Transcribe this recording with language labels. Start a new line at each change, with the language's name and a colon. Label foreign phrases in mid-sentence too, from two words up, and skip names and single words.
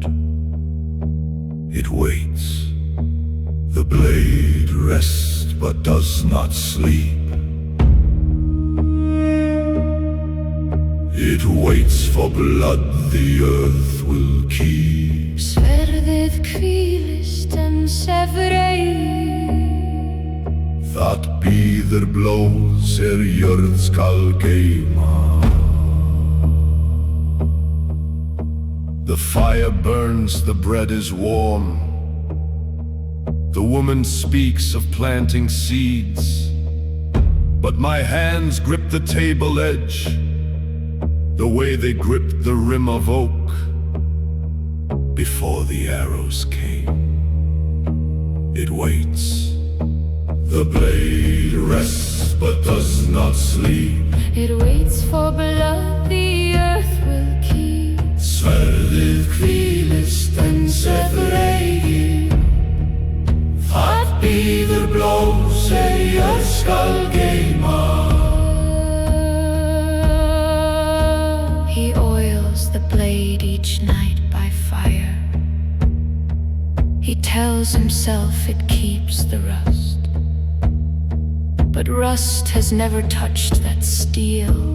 English: It waits. The blade rests but does not sleep. It waits for blood the earth will keep.
Icelandic: Sverðið hvílist en sefur ei. Það bíður blóðs jörð skal geyma.
English: The fire burns, the bread is warm. The woman speaks of planting seeds, but my hands grip the table edge, the way they gripped the rim of oak before the arrows came. It waits. The blade rests but does not sleep. It waits for blood the earth will keep.
Icelandic: Sverðið hvílist en sefur ei. Það bíður blóðs jörð skal geyma.
English: He oils the blade each night by fire. He tells himself it keeps the rust, but rust has never touched that steel.